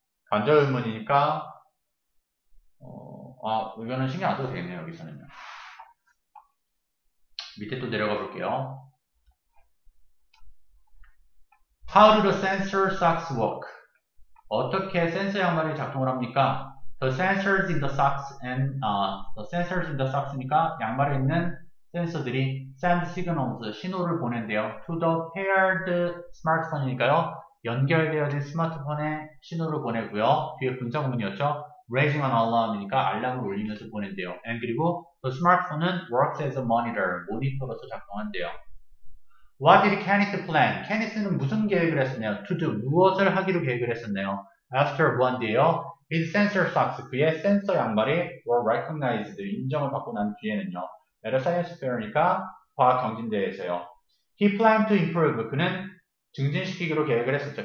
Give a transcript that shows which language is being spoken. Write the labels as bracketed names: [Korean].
[Korean] 간접 의문이니까 이거는 신경 안 써도 되겠네요. 여기서는요. 밑에 또 내려가 볼게요. [English] How do the sensor socks work? [Korean] 어떻게 센서 양말이 작동을 합니까? [English] The sensors in the socks and the sensors in the socks니까 [Korean] 양말에 있는 센서들이 [English] send signals [Korean] 신호를 보낸대요. [English] To the paired smartphone이니까요. [Korean] 연결되어진 스마트폰에 신호를 보내고요. 뒤에 분사구문이었죠. [English] Raising an alarm [Korean] 이니까 알람을 울리면서 보낸대요. [English] And [Korean] 그리고 [English] the smartphone은 works as a monitor, [Korean] 모니터로서 작동한대요. [English] What did Kenneth plan? [Korean] 케니스는 무슨 계획을 했었나요? [English] To do, [Korean] 무엇을 하기로 계획을 했었나요? [English] After one day요. His sensor socks, [Korean] 그의 센서 양말이 [English] were recognized, [Korean] 인정을 받고 난 뒤에는요. [English] at a science fair니까 [Korean] 과학 경진대회에서요. [English] He planned to improve, [Korean] 그는 증진시키기로 계획을 했었죠.